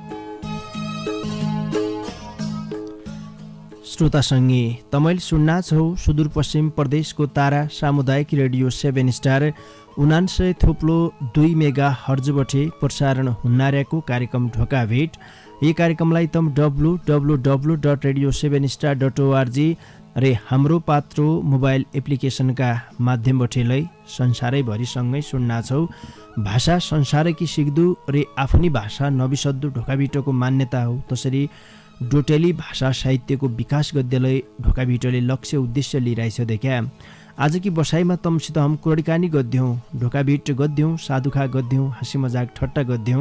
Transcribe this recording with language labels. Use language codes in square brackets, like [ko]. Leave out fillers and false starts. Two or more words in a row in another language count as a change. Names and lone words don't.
[dty] श्रोता सङ्गी तमैल सुन्ना छौ सुदूरपश्चिम प्रदेशको तारा सामुदायिक रेडियो 7 स्टार 99.2 मेगा हर्जबठे प्रसारण हुन्नार्याको कार्यक्रम ढोका भेट। यो कार्यक्रमलाई तम www.radio7star.org रे हाम्रो पात्रो मोबाइल एप्लिकेसनका माध्यमबाट लै संसारैभरिसँगै सुन्ना छौ। भाषा संसारकी सिक्दु रे आफ्नी भाषा नबिसद्दु ढोकाबिटोको मान्यता हो। तसरी डोटेली भाषा साहित्यको विकास गद्यलाई ढोकाबिटोले लक्ष्य उद्देश्य लिइरहेछ देख्या। आजकी बसाइमा तमसित हम कुरडिकानी गद्यौँ ढोकाबिट गद्यौँ साधुखा गद्यौँ हाँसी मजाक ठट्टा गद्यौँ।